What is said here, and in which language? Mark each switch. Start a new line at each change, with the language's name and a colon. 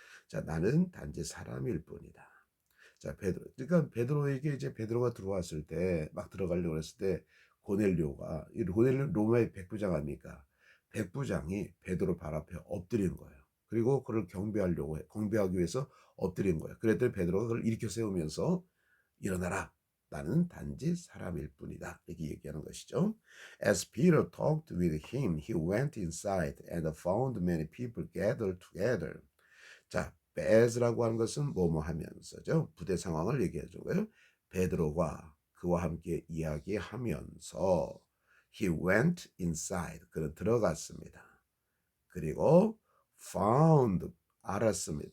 Korean: 자, 나는 단지 사람일 뿐이다. 자, 그러니까 베드로에게 이제 베드로가 들어왔을 때 막 들어가려고 했을 때 고넬료가 이 고넬료 로마의 백부장 아닙니까? 백부장이 베드로 발 앞에 엎드린 거예요. 그리고 그를 경배하기 위해서 엎드린 거예요. 그랬더니 베드로가 그를 일으켜 세우면서 일어나라. 나는 단지 사람일 뿐이다. 이렇게 얘기하는 것이죠.
English: As Peter talked with him, he went inside and found many people gathered together.
Korean: 자, as라고 하는 것은 뭐뭐 하면서죠. 부대 상황을 얘기해 준 거예요. 베드로가 그와 함께 이야기하면서
English: he went inside.
Korean: 그는 들어갔습니다. 그리고 found 알았습니다.